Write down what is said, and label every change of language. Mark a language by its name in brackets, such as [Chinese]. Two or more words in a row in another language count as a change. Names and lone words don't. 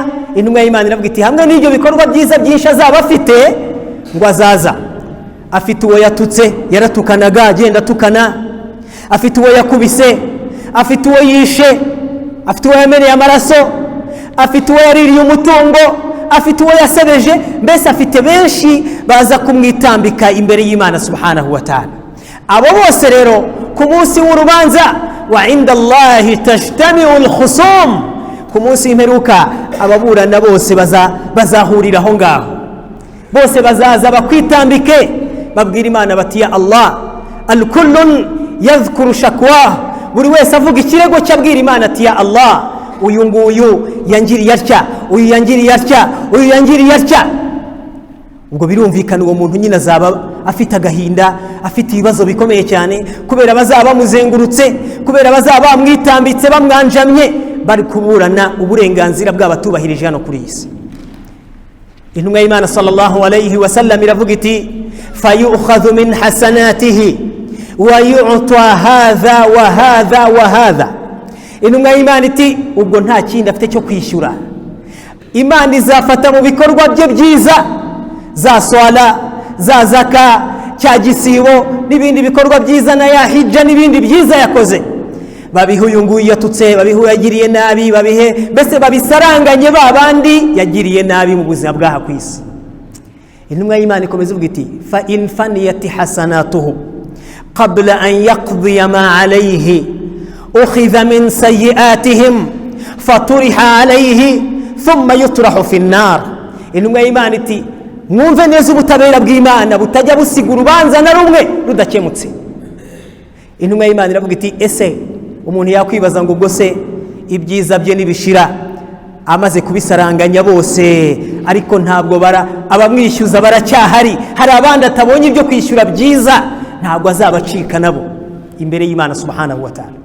[Kinyarwanda] Intumwa y'Imana iravuga iti hamwe n'ibyo bikorwa byiza byinshi azaba afite, ngo azaza afite uwo yatutse, yaratukanaga agenda atukana, afite uwo yakubise, afite uwo yishe, afite uwo yameneye amaraso, afite uwo yaririye umutungo, afite uwo yasebeje, mbese afite benshi baza kumwitambika imbere y'Imana [Arabic] سبحانه وتعالى. [Kinyarwanda] Abo bose rero ku munsi w'urubanza, [Arabic] وعند الله تجتمع الخصوم, [Kinyarwanda] ku munsi w'imperuka ababurana bose bazahurira aho ngaho, bose bazaza bakwitambike babwira Imana bati [Arabic] يا الله، الكل يذكر شكوى, [Kinyarwanda] buri wese avuga ikirego cyabwira Imana ati [Arabic] يا الله, [Kinyarwanda] uyu nguyu yangiriye atya, uyu yangiriye atya, uyu yangiriye atya. Ubwo birumvikana uwo muntu nyine azaba afite agahinda, afite ibibazo bikomeye cyane, kubera bazaba bamuzengurutse, kubera bazaba bamwitambitse bamwanjamye, bari kuburana uburenganzira bw'abatubahirije hano kuri isi. Intumwa y'Imana [Arabic] صلى الله عليه وسلم [Kinyarwanda] iravuga iti [Arabic] فيؤخذ من حسناته ويعطى هذا وهذا وهذا. [Kinyarwanda] Intumwa y'Imana iti ubwo nta kindi afite cyo kwishyura, Imana izafata mu bikorwa bye byiza, za swala, za zaka, cya gisibo n'ibindi bikorwa byiza, na ya hijja n'ibindi byiza yakoze, babihe uyu nguyu yatutse, babihe yagiriye nabi, babihe mbese babisaranganye babandi yagiriye nabi mu buzima bwaha ku isi. Intumwa y'Imana ikomeza ivuga iti [Arabic] فإن فنيت حسناته قبل أن يقضي ما عليه أخذ من سيئاتهم فطرحت عليه ثم يطرح في النار. [Kinyarwanda] Intumwa y'Imana iti mwumve neza ubutabera bw'Imana butajya busiga urubanza na rumwe rudakemutse. Intumwa y'Imana iravuga iti ese umuntu yakwibaza ngo ubwo se ibyiza bye nibishira amaze kubisaranganya bose, ariko ntabwo abamwishyuza baracyahari, hari abandi atabonye ibyo kwishyura byiza, ntabwo azabacika nabo imbere y'Imana [Arabic] سبحانه وتعالى.